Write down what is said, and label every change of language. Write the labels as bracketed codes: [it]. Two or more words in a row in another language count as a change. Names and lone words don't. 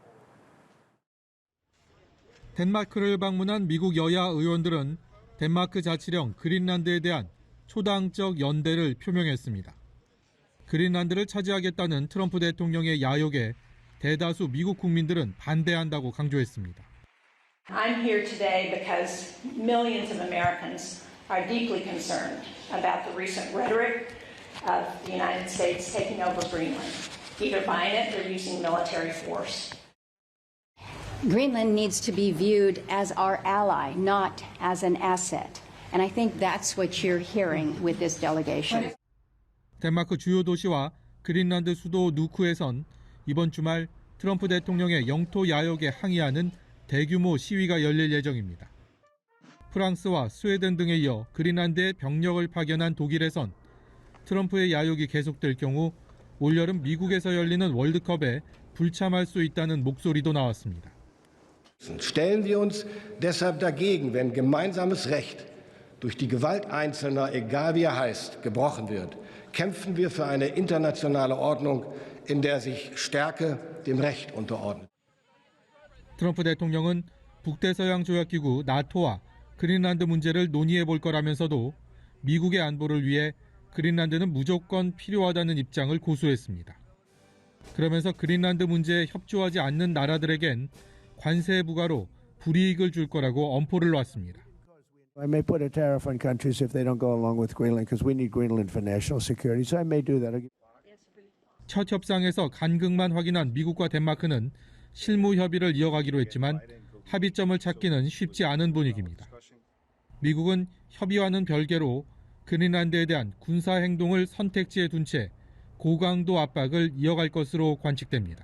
[ko] 덴마크를 방문한 미국 여야 의원들은 덴마크 자치령 그린란드에 대한 초당적 연대를 표명했습니다. 그린란드를 차지하겠다는 트럼프 대통령의 야욕에 대다수 미국 국민들은 반대한다고 강조했습니다. [en] I'm here today because millions of Americans are deeply concerned about the recent rhetoric of the United States taking over Greenland, either buying it or using military force. Greenland needs to be viewed as our ally, not as an asset. And I think that's what you're hearing with this delegation. [ko] 덴마크 주요 도시와 그린란드 수도 누크에선 이번 주말 트럼프 대통령의 영토 야욕에 항의하는 대규모 시위가 열릴 예정입니다. 프랑스와 스웨덴 등에 이어 그린란드에 병력을 파견한 독일에선 트럼프의 야욕이 계속될 경우 올여름 미국에서 열리는 월드컵에 불참할 수 있다는 목소리도 나왔습니다. [de] Stellen wir uns deshalb dagegen, wenn gemeinsames Recht durch die Gewalt Einzelner, egal wie er heißt, gebrochen wird. Kämpfen wir für eine internationale Ordnung, in der sich Stärke dem Recht unterordnet. [ko] 트럼프 대통령은 북대서양조약기구 나토와 그린란드 문제를 논의해 볼 거라면서도 미국의 안보를 위해 그린란드는 무조건 필요하다는 입장을 고수했습니다. 그러면서 그린란드 문제에 협조하지 않는 나라들에겐 관세 부과로 불이익을 줄 거라고 엄포를 놨습니다. [en] I may put a tariff on countries if they don't go along with Greenland because we need Greenland for national security. So I may do that. [ko] 첫 협상에서 간극만 확인한 미국과 덴마크는 실무 협의를 이어가기로 했지만 합의점을 찾기는 쉽지 않은 분위기입니다. 미국은 협의와는 별개로 그린란드에 대한 군사 행동을 선택지에 둔 채 고강도 압박을 이어갈 것으로 관측됩니다.